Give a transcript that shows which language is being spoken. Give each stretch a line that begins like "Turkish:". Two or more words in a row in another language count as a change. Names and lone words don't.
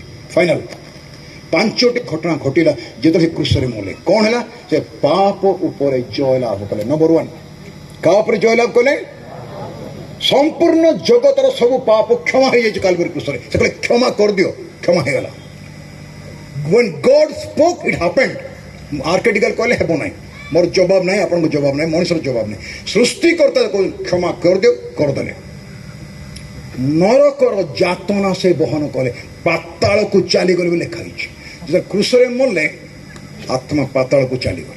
Odia: ଫାଇନାଲ 5ଟି ଘଟଣା ଘଟିଲା ଯେତେବେଳେ ସେ କ୍ରୁଶରେ ମଲେ। କ'ଣ ହେଲା? ସେ ପାପ ଉପରେ ଜୟଲାଭ କଲେ। ନମ୍ବର 1, କାହା ଉପରେ ଜୟଲାଭ କଲେ? ସମ୍ପୂର୍ଣ୍ଣ ଜଗତର ସବୁ ପାପ କ୍ଷମା ହେଇଯାଇଛି କାଲବାରୀ କ୍ରୁଶରେ। ସେ କହିଲେ କ୍ଷମା କରିଦିଅ, କ୍ଷମା ହେଇଗଲା।
English: when God spoke it happened।
Odia: ଆର୍କେଟିକାଲ କହିଲେ ହେବ ନାହିଁ, ମୋର ଜବାବ ନାହିଁ, ଆପଣଙ୍କ ଜବାବ ନାହିଁ, ମଣିଷର ଜବାବ ନାହିଁ। ସୃଷ୍ଟିକର୍ତ୍ତା କ୍ଷମା କରିଦିଅ, କରିଦେଲେ। ନରକର ଯାତନା ସେ ବହନ କଲେ, ପାତାଳକୁ ଚାଲିଗଲେ ବୋଲି ଲେଖା ହେଇଛି। ଯେତେବେଳେ କ୍ରୁଶରେ ମଲେ ଆତ୍ମା ପାତାଳକୁ ଚାଲିଗଲେ।